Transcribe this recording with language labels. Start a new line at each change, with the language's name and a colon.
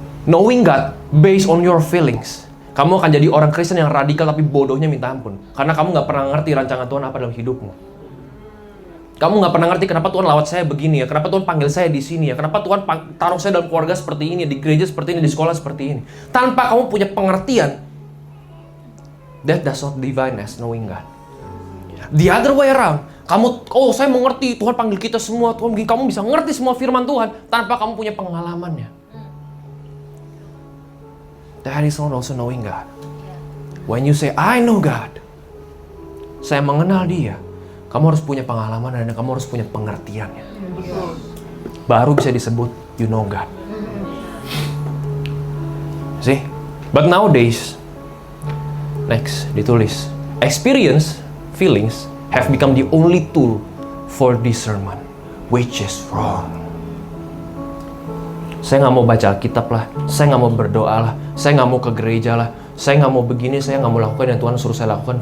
English: Knowing God based on your feelings,
Indonesian: kamu akan jadi orang Kristen yang radikal tapi bodohnya minta ampun, karena kamu nggak pernah ngerti rancangan Tuhan apa dalam hidupmu. Kamu nggak pernah ngerti kenapa Tuhan lawat saya begini ya, kenapa Tuhan panggil saya di sini ya, kenapa Tuhan taruh saya dalam keluarga seperti ini, di gereja seperti ini, di sekolah seperti ini. Tanpa kamu punya pengertian,
English: that does not divine as knowing God. The other way around,
Indonesian: kamu, oh saya mengerti, Tuhan panggil kita semua, Tuhan begini, kamu bisa ngerti semua firman Tuhan tanpa kamu punya pengalamannya.
English: That is not also knowing God. When you say, I know God,
Indonesian: saya mengenal Dia, kamu harus punya pengalaman dan kamu harus punya pengertiannya. Baru bisa disebut
English: you know God. See? But nowadays, next,
Indonesian: ditulis,
English: experience, feelings have become the only tool for discernment, which is wrong.
Indonesian: Saya nggak mau baca Alkitab lah, saya nggak mau berdoa lah, saya nggak mau ke gereja lah, saya nggak mau begini, saya nggak mau lakukan yang Tuhan suruh saya lakukan.